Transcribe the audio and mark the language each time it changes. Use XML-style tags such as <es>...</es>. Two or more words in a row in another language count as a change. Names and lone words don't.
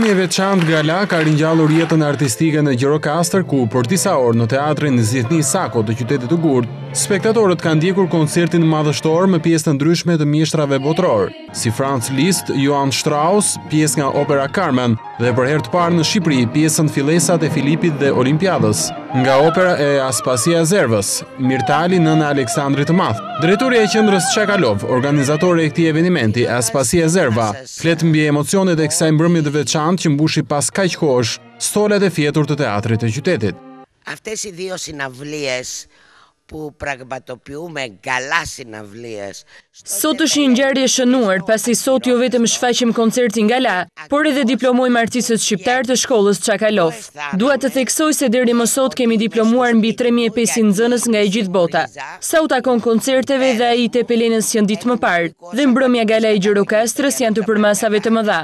<sq>veçantë gala ka ringjallur jetën artistike në Gjirokastër, ku për disa orë në teatrin Zithni Sako të qytetit të Gurët, spektatorët kanë ndjekur koncertin madhështor me pjesë të ndryshme të mjeshtrave botror, si Franz Liszt, Johann Strauss, pjesë nga opera Carmen, dhe për herë të parë në Shqipëri pjesën Fillesat e Filipit dhe Olimpiadës, nga opera e Aspasia Zervës, Mirtali nëna Aleksandrit të Madh. Drejtoria e qendrës Çakalov, organizatore e këtij eventi, Aspasia Zerva, flet mbi emocionet e kësaj mbrëmje të veçantë që mbushi pas kaq kohësh stolet e fjetur të teatrit të qytetit.</sq> <el>Αυτές οι δύο συναυλίες που πραγματοποιούμε καλά συναυλίες.</el> <sq>Sot është një ngjarje e shënuar, pasi sot jo vetëm shfaqim koncertin gala, por edhe diplomojmë artistët shqiptar të shkollës Çakalov. Dua të theksoj se deri më sot kemi diplomuar mbi 3500 nxënës nga e gjithë bota. Sa u takon koncerteve dhe ai te Pelenës janë ditë më parë, dhe mbrëmja gala e Gjirokastrës janë të përmasave të mëdha.</sq>